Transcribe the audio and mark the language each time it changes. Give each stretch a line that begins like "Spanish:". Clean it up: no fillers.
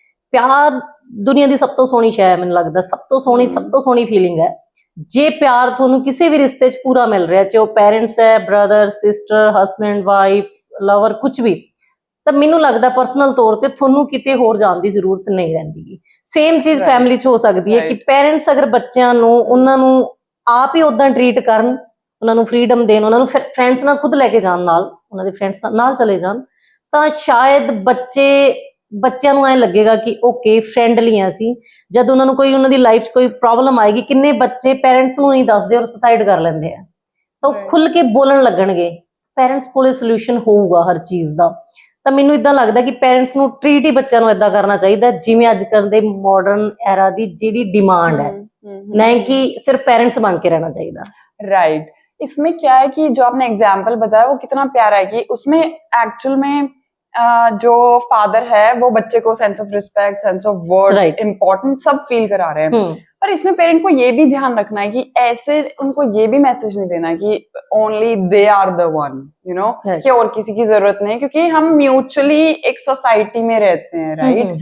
Punjabi: प्यार दुनिया दी सब तो सोहनी शै है, मैनूं लगदा सब तो सोहनी फीलिंग है। जे प्यार थोनू किसी भी रिश्ते च पूरा मिल रहा है, चाहे वो पेरेंट्स है, brother sister, husband wife, lover, कुछ भी, ਤਾਂ ਮੈਨੂੰ ਲੱਗਦਾ ਪਰਸਨਲ ਤੌਰ ਤੇ ਤੁਹਾਨੂੰ ਕਿਤੇ ਹੋਰ ਜਾਣ ਦੀ ਜ਼ਰੂਰਤ ਨਹੀਂ ਰਹਿੰਦੀ। ਸੇਮ ਚੀਜ਼ ਫੈਮਿਲੀ 'ਚ ਹੋ ਸਕਦੀ ਹੈ ਕਿ ਪੈਰੈਂਟਸ ਅਗਰ ਬੱਚਿਆਂ ਨੂੰ ਉਹਨਾਂ ਨੂੰ ਆਪ ਹੀ ਉਦਾਂ ਟਰੀਟ ਕਰਨ, ਉਹਨਾਂ ਨੂੰ ਫਰੀडम ਦੇਣ, ਉਹਨਾਂ ਨੂੰ ਫਰੈਂਡਸ ਨਾਲ ਖੁਦ ਲੈ ਕੇ ਜਾਣ, ਨਾਲ ਉਹਨਾਂ ਦੇ ਫਰੈਂਡਸ ਨਾਲ ਚਲੇ ਜਾਣ, ਤਾਂ ਸ਼ਾਇਦ ਬੱਚਿਆਂ ਨੂੰ ਐ ਲੱਗੇਗਾ ਕਿ ਓਕੇ ਫਰੈਂਡਲੀ ਆ ਅਸੀਂ। ਜਦ ਉਹਨਾਂ ਨੂੰ ਕੋਈ ਉਹਨਾਂ ਦੀ ਲਾਈਫ 'ਚ ਕੋਈ ਪ੍ਰੋਬਲਮ ਆਏਗੀ, ਕਿੰਨੇ ਬੱਚੇ ਪੈਰੈਂਟਸ ਨੂੰ ਨਹੀਂ ਦੱਸਦੇ ਔਰ ਸੁਸਾਈਡ ਕਰ ਲੈਂਦੇ ਆ, ਤਾਂ ਉਹ ਖੁੱਲ ਕੇ ਬੋਲਣ ਲੱਗਣਗੇ, ਪੈਰੈਂਟਸ ਕੋਲੇ ਸੋਲੂਸ਼ਨ ਹੋਊਗਾ ਹਰ ਚੀਜ਼ ਦਾ। ਤਾਂ ਮੈਨੂੰ ਇਦਾਂ ਲੱਗਦਾ ਕਿ ਪੈਰੈਂਟਸ ਨੂੰ ट्रीट ही ਬੱਚਿਆਂ ਨੂੰ ਇਦਾਂ ਕਰਨਾ ਚਾਹੀਦਾ ਜਿਵੇਂ ਅੱਜ ਕੱਲ੍ਹ ਦੇ ਮਾਡਰਨ ਐਰਾ ਦੀ ਜਿਹੜੀ
Hindi: डिमांड है, ना कि सिर्फ पेरेंट्स बन के रहना चाहिए। राइट। इसमें क्या है कि जो आपने एग्जाम्पल बताया वो कितना प्यारा है कि उसमें एक्चुअल में जो फादर है वो बच्चे को sense of respect, sense of worth, importance सब फील करा रहे हैं। पर इसमें पेरेंट को ये भी ध्यान रखना है कि ऐसे उनको ये भी मैसेज नहीं देना कि only दे are the one, you know, कि और किसी की जरूरत नहीं, क्योंकि हम म्यूचुअली एक सोसाइटी में रहते हैं, राइट।